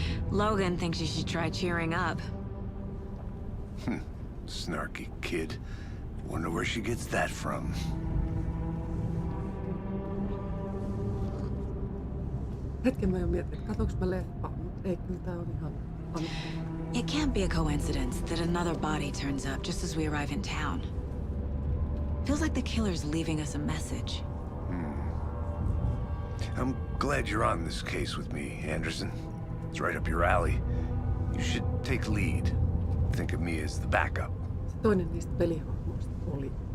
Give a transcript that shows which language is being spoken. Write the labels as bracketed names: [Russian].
[English] Logan thinks you should try cheering up. Snarky kid. Wonder where she gets that from. [Finnish] Hetken mä jo mietin, että katsoinko mä leffaa, mutta ei, kyllä tää on ihan... [English] It can't be a coincidence that another body turns up just as we arrive in town. Feels like the killer's leaving us a message. I'm glad you're on this case with me, Anderson. It's right up your alley. You should take lead. Think of me as the backup. [Finnish] Se toinen niistä pelihahmoista oli